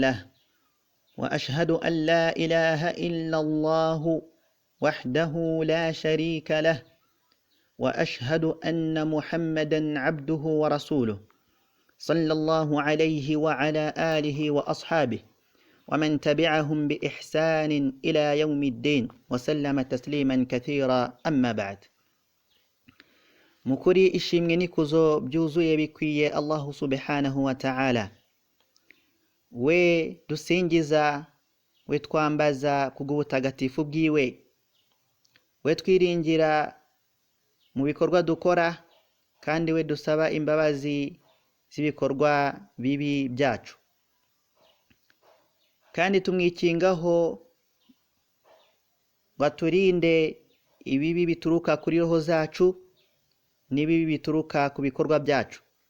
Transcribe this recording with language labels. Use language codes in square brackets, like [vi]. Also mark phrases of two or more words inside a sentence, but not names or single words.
[ar] له وأشهد أن لا إله إلا الله وحده لا شريك له وأشهد أن محمدا عبده ورسوله صلى الله عليه وعلى آله وأصحابه ومن تبعهم بإحسان إلى يوم الدين وسلم تسليما كثيرا أما بعد. [rn] Mukuri ishimwe n'ikuzo byuzuye bikwiye [ar] الله سبحانه وتعالى. [rn] We dusingiza, we twambaza kubw'ubutagatifu bwiwe, we twiringira mu bikorwa dukora, kandi we dusaba imbabazi z'ibikorwa bibi byacu, kandi tumwikingaho baturinde ibibi bituruka kuri roho zacu n'ibibi bituruka ku bikorwa byacu.